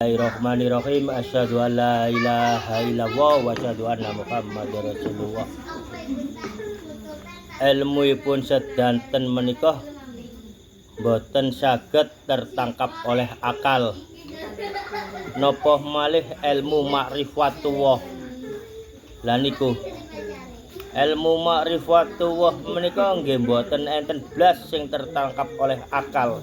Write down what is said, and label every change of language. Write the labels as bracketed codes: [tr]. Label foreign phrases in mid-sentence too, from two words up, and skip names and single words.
[ar] بسم الله الرحمن الرحيم. أشهد أن لا إله إلا الله وأشهد أن محمدا رسول الله. [jv] Ilmuipun sedanten menika boten saged [id] tertangkap oleh akal. [jv] Napa malih ilmu ma'rifatullah. Lah niku ilmu ma'rifatullah menika nggih boten enten blas sing [id] tertangkap oleh akal.